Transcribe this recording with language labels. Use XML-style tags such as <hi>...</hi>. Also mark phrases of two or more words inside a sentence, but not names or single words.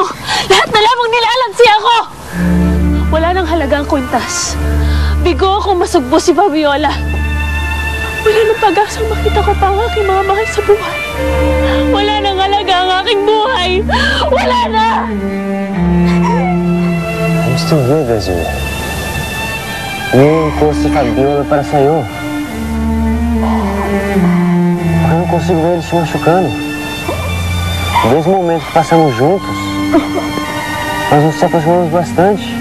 <tl>Lahat na lamang nilalansi ako. Wala nang halagang kwintas. Bigo akong masugbo si Fabiola. Wala nang pag-asang makita ko pa ang aking mga mahal sa buhay. Wala nang halaga ang aking buhay. Wala na!</tl> <en>I'm still here, Graciela.</en> <tl>Hinihingi ko si Fabiola para sa'yo.</tl> <pt>Eu não consigo ver ele se machucando. Desde o momento que passamos juntos, nós nos aproximamos bastante.</pt>